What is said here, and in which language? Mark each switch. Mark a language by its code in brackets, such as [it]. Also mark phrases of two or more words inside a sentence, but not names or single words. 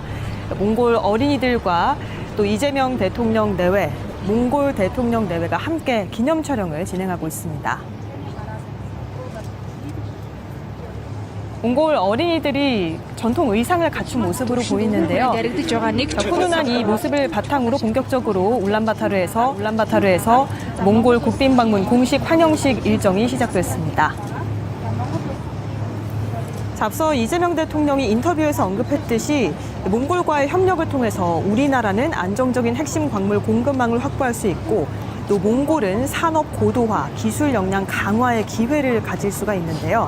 [ko] 몽골 어린이들과 또 이재명 대통령 내외, 몽골 대통령 내외가 함께 기념 촬영을 진행하고 있습니다. 몽골 어린이들이 전통 의상을 갖춘 모습으로 보이는데요. [mn] яригдаж байгаа нэг ч [ko] 훈훈한 이 모습을 바탕으로 본격적으로 울란바타르에서 몽골 국빈 방문 공식 환영식 일정이 시작됐습니다. 자, 앞서 이재명 대통령이 인터뷰에서 언급했듯이 몽골과의 협력을 통해서 우리나라는 안정적인 핵심 광물 공급망을 확보할 수 있고 또 몽골은 산업 고도화, 기술 역량 강화의 기회를 가질 수가 있는데요.